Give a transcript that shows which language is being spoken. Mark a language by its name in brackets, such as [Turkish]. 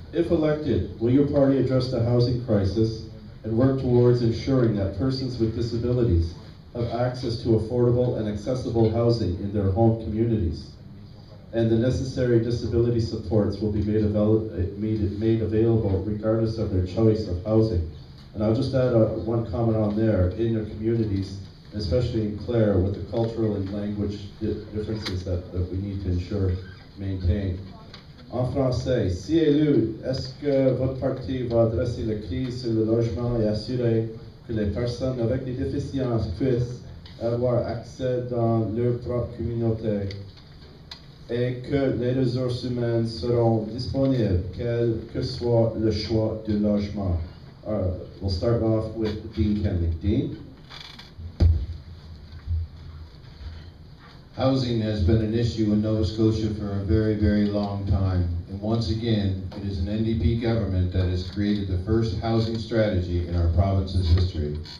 [English] If elected, will your party address the housing crisis and work towards ensuring that persons with disabilities have access to affordable and accessible housing in their home communities, and the necessary disability supports will be made available regardless of their choice of housing? And I'll just add one comment on there. In your communities, especially in Clare with the cultural and language differences that we need to ensure maintain. [French] En français, si élu, est-ce que votre parti va adresser la crise sur le logement et assurer que les personnes avec des déficiences puissent avoir accès dans leur propre communauté et que les ressources humaines seront disponibles, quel que soit le choix du logement? [English] We'll start off with Dean Kenley. Dean? Housing has been an issue in Nova Scotia for a very, very long time. And once again, it is an NDP government that has created the first housing strategy in our province's history.